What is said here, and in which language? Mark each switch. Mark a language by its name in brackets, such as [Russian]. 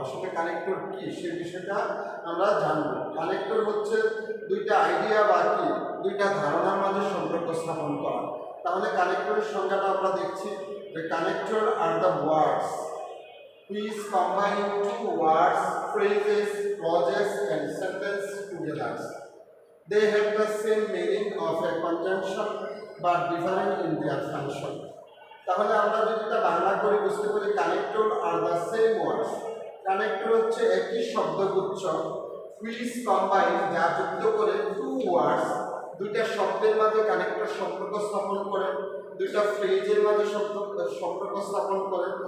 [Bangla] আসলে কানেক্টর কি সেই বিষয়টা আমরা জানব। কানেক্টর হচ্ছে দুইটা আইডিয়া বা কি দুইটা ধারণার মাঝে সম্পর্ক স্থাপন করা। তাহলে কানেক্টরের সংজ্ঞাটা আমরা দেখছি যে connector [English] Are the words which combine two words, phrases, clauses and sentence together. They have the same meaning of a conjunction but different in their function. [Bangla] তাহলে আমরা যদি এটা বাংলা করে বুঝতে পারি, connector [English] Are the same words. [Bangla] Connector হচ্ছে একই শব্দগুচ্ছ, [English] which combine, [Bangla] যা যুক্ত করে, [English] two words, [Bangla] দুইটা শব্দের মাঝে কানেক্টর সম্পর্ক স্থাপন করে, দুইটা ফ্রেজের মাঝে সম্পর্ক স্থাপন করে।